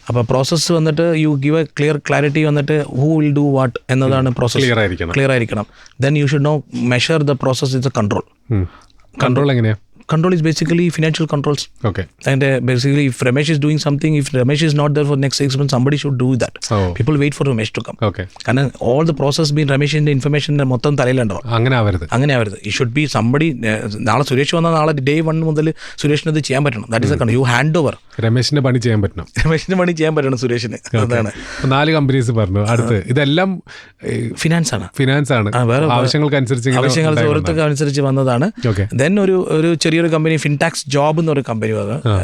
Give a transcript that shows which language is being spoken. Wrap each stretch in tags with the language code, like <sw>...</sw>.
<ml>അപ്പോൾ പ്രോസസ്സ് വന്നിട്ട്</ml> <en>you give a clarity</en> <ml>വന്നിട്ട്</ml> <en>who will do what</en> <ml>എന്നതാണ് പ്രോസസ്. ക്ലിയർ ആയിരിക്കണം.</ml> <en>Then you should know measure the process is a control.</en> <ml>Control എങ്ങനെയാണ്?</ml> <en>Control is basically financial controls. Okay. And basically, if Ramesh is doing something, if Ramesh is not there for next 6 months, somebody should do that. People wait for Ramesh to come. Okay.</en> <ml>കാരണം</ml> <en>all the process being</en> <ml>Rameshന്റെ information മൊത്തം തലയിലുണ്ടാവും. അങ്ങനെ ആവരുത്.</ml> <en>It should be somebody.</en> <ml>നാളെ സുരേഷ് വന്നാൽ നാളെ day 1 മുതൽ സുരേഷിന് അത് ചെയ്യാൻ പറ്റണം.</ml> <en>That is the control. You hand over.</en> <ml>രമേശിന്റെ പണി ചെയ്യാൻ പറ്റണം സുരേഷിന്. അതാണ് 4 കമ്പനീസ് പറഞ്ഞു. അടുത്ത് ഇതെല്ലാം ഫിനാൻസ് ആണ്. ആവശ്യങ്ങൾക്ക് ഓരോരുത്തർക്ക് വന്നതാണ്. ദെൻ ഒരു ചെറിയൊരു കമ്പനി ഫിൻടാക്സ് ജോബ് എന്നൊരു കമ്പനി വന്നു.</ml>